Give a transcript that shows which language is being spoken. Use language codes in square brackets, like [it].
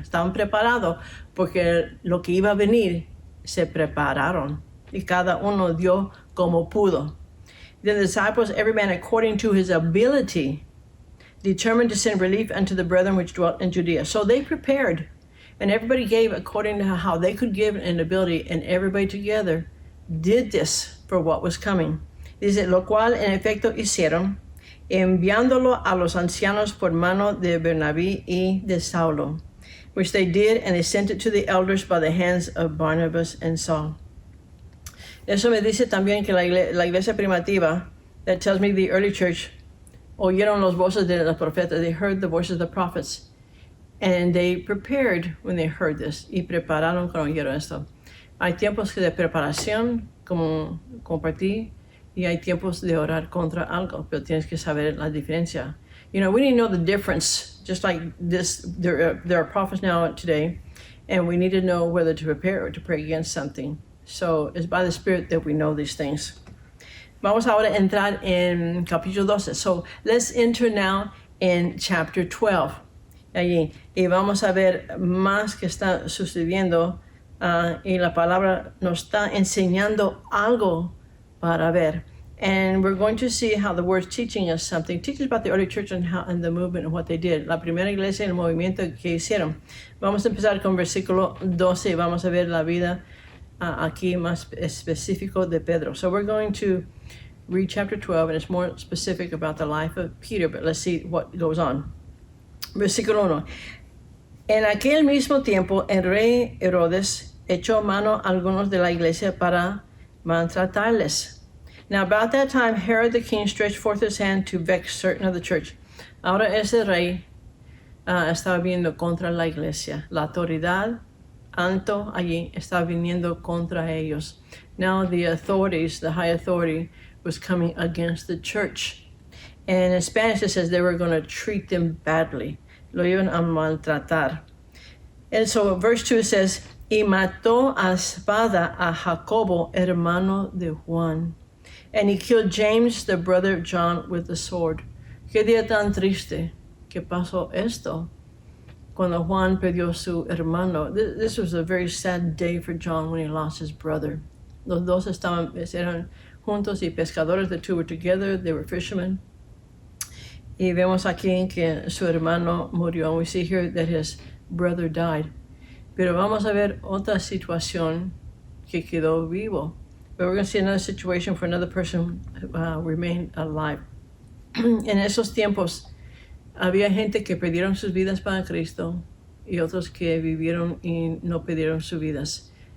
[es] Estaban preparados porque lo que iba a venir, se prepararon. Y cada uno dio como pudo. [en] Then the disciples, every man according to his ability, determined to send relief unto the brethren which dwelt in Judea. So they prepared, and everybody gave according to how they could give an ability, and everybody together did this for what was coming. [es] Dice, lo cual en efecto hicieron, enviándolo a los ancianos por mano de Bernabé y de Saulo, [en] which they did, and they sent it to the elders by the hands of Barnabas and Saul. [es] Eso me dice también que la iglesia primitiva, [en] that tells me the early church, [es] oyeron los voces de los profetas. [en] They heard the voices of the prophets. And they prepared when they heard this. [es] Y prepararon cuando oyeron esto. Hay tiempos de preparación, como compartí, y hay tiempos de orar contra algo, pero tienes que saber la diferencia. [en] You know, we need to know the difference. Just like this, there are prophets now today, and we need to know whether to prepare or to pray against something. So it's by the Spirit that we know these things. [es] Vamos ahora a entrar en capítulo 12. [en] So let's enter now in chapter 12. [es] Allí. Y vamos a ver más que está sucediendo. Y la palabra nos está enseñando algo para ver. [en] And we're going to see how the word's teaching us something. Teaches about the early church and the movement and what they did. [es] La primera iglesia y el movimiento que hicieron. Vamos a empezar con versículo 12 y vamos a ver la vida aquí más específico de Pedro. [en] So we're going to read chapter 12, and it's more specific about the life of Peter, but let's see what goes on. [es] Versículo 1. En aquel mismo tiempo, el rey Herodes echó mano a algunos de la iglesia para maltratarles. [en] Now about that time, Herod the king stretched forth his hand to vex certain of the church. [es] Ahora ese rey estaba viniendo contra la iglesia. La autoridad alto allí estaba viniendo contra ellos. [en] Now the authorities, the high authority, was coming against the church. And in Spanish it says they were going to treat them badly. [es] Lo iban a maltratar. [en] And so verse 2 says, [es] y mató a espada a Jacobo, hermano de Juan. [en] And he killed James, the brother of John, with the sword. [es] Qué día tan triste que pasó esto. cuando Juan perdió su hermano. [en] This was a very sad day for John when he lost his brother. [es] Los dos eran juntos y pescadores. [en] The two were together. They were fishermen. [es] Y vemos aquí que su hermano murió. [en] And we see here that his brother died. [es] Pero vamos a ver otra situación que quedó vivo. [en] But we're going to see another situation for another person who remained alive. [es] En esos tiempos había gente que perdieron sus vidas para Cristo y otros que vivieron y no perdieron sus vidas.